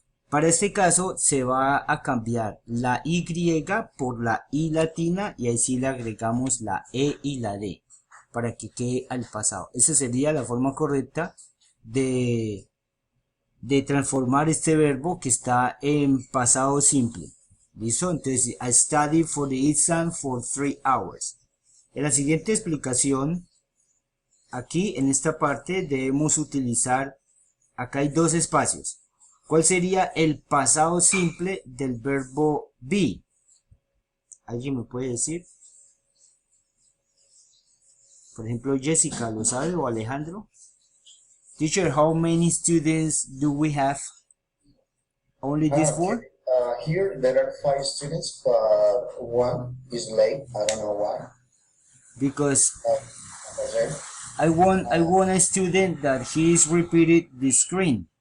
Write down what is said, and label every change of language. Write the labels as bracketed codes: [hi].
[es] Para este caso se va a cambiar la Y por la I latina y ahí sí le agregamos la E y la D para que quede al pasado. Esa sería la forma correcta de transformar este verbo que está en pasado simple. ¿Listo? [en] Entonces, I studied for the exam for 3 hours. [es] En la siguiente explicación, aquí en esta parte debemos utilizar, acá hay dos espacios. ¿Cuál sería el pasado simple del verbo be? ¿Alguien me puede decir? Por ejemplo, Jessica, ¿lo sabe? ¿O Alejandro? [en] Teacher, how many students do we have? Only this four? Here there are 5 students, but one is late. I don't know why. Because Okay. I want a student that he is repeated the screen.